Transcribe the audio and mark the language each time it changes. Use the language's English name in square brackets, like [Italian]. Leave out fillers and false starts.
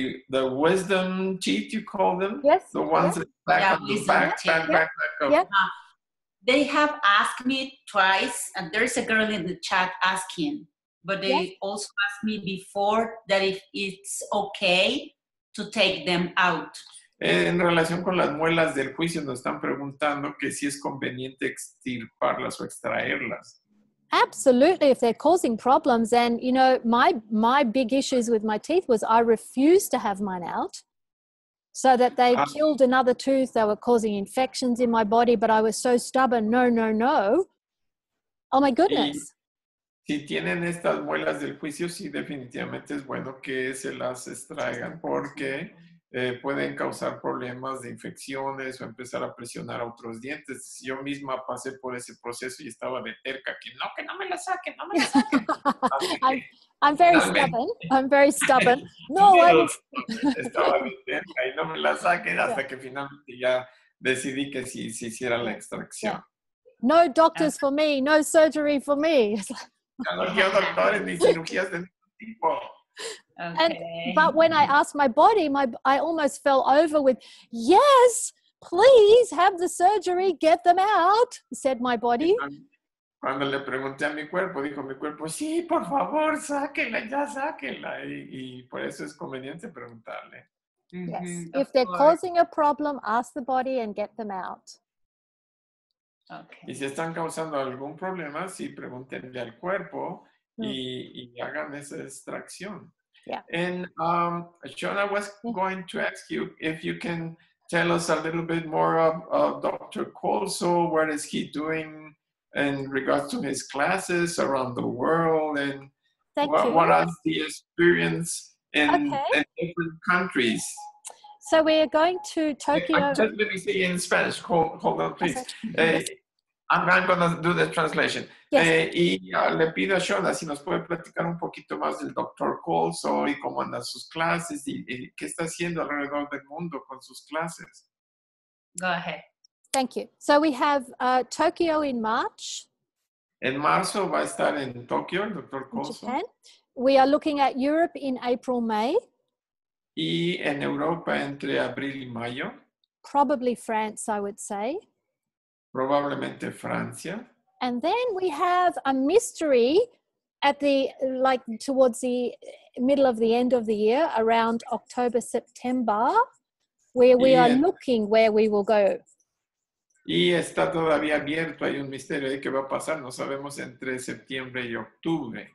[English] The wisdom teeth, you call them? Yes. The ones that back on the back. They have asked me twice, and there's a girl in the chat asking, but they also asked me before that if it's okay to take them out. [Spanish] En relación con las muelas del juicio nos están preguntando que si es conveniente extirparlas o extraerlas. [English] Absolutely, if they're causing problems. And, you know, my big issues with my teeth was I refused to have mine out so that they killed another tooth. They were causing infections in my body, but I was so stubborn. No. Oh, my goodness. [Spanish] Si tienen estas muelas del juicio, sí, definitivamente es bueno que se las extraigan porque pueden causar problemas de infecciones o empezar a presionar a otros dientes. Yo misma pasé por ese proceso y estaba de terca, que no me la saquen, no me la saquen. [English] I'm very stubborn. I'm very stubborn. No, [Spanish] estaba de terca y no me la saquen hasta que finalmente ya decidí que sí se hiciera la extracción. [English] No doctors for me, no surgery for me. [Spanish] Ya no quiero doctores ni cirugías de ningún tipo. [English] But when I asked my body, I almost fell over with, yes, please have the surgery, get them out, said my body. [Spanish] Cuando le pregunté a mi cuerpo, dijo mi cuerpo, sí, por favor, sáquenla, ya sáquenla. Y por eso es conveniente preguntarle. Yes. [English] If they're causing a problem, ask the body and get them out. [Spanish] Y si están causando algún problema, sí, pregúntenle al cuerpo y hagan esa extracción. [English] Yeah. And Shauna was going to ask you if you can tell us a little bit more of Dr. Colso. What is he doing in regards to his classes around the world, and what is the experience in different countries? So we are going to Tokyo. Just let me say in Spanish. Hold on, please. I'm going to do the translation. Yes. [Spanish] Y le pido a Shauna si nos puede platicar un poquito más del Dr. Colso y cómo andan sus clases y qué está haciendo alrededor del mundo con sus clases. [English] Go ahead. Thank you. So we have Tokyo in March. [Spanish] En marzo va a estar en Tokio el Dr. Colso. [English] Japan. We are looking at Europe in April, May. [Spanish] Y en Europa entre abril y mayo. [English] Probably France, I would say. [Spanish] Probablemente Francia. [English] And then we have a mystery at towards the middle of the end of the year, around October, September, where we are looking where we will go. [Spanish] Y está todavía abierto, hay un misterio de qué va a pasar, no sabemos entre septiembre y octubre.